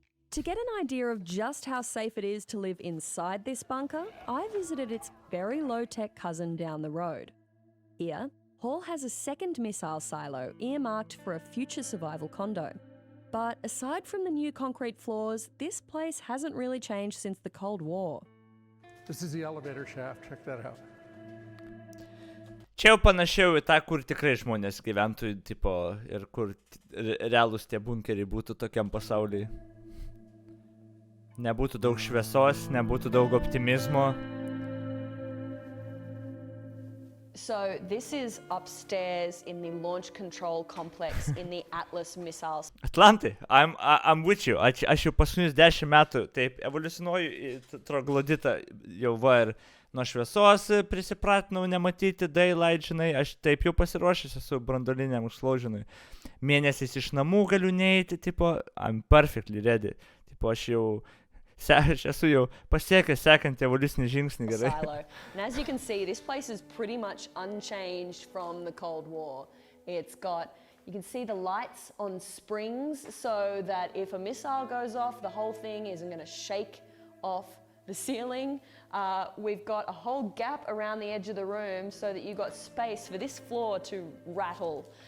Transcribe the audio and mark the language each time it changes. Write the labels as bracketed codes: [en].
[en] To get an idea of just how safe it is to live inside this bunker, I visited its very low-tech cousin down the road. Here, Hall has a second missile silo earmarked for a future survival condo. But aside from the new concrete floors, this place hasn't really changed since the Cold War. This is the elevator shaft, check that out. [lt] Čia jau panašiau į tą, kur tikrai žmonės gyventų, tipo, ir kur realūs tie bunkeriai būtų tokiam pasaulyje. Nebūtų daug šviesos, nebūtų daug optimizmo. [en] So this is upstairs in the launch control complex in the Atlas missiles. Atlantai, I'm with you. [lt] Aš jau paskutinius 10 metų taip evoliucionuoju į trogloditą jau va ir nuo šviesos prisipratinau nematyti daylight, žinai, aš taip jau pasiruošęs esu brandoliniam užslaužinui. Mėnesiais iš namų galiu neiti, tipo, [en] I'm perfectly ready. [lt] Tipo, aš esu jau pasiekęs sekantį evoliucinį žingsnį, gerai. [en] Silo. And as you can see, this place is pretty much unchanged from the Cold War. It's got, you can see the lights on springs so that if a missile goes off, the whole thing isn't going to shake off the ceiling. We've got a whole gap around the edge of the room so that you've got space for this floor to rattle.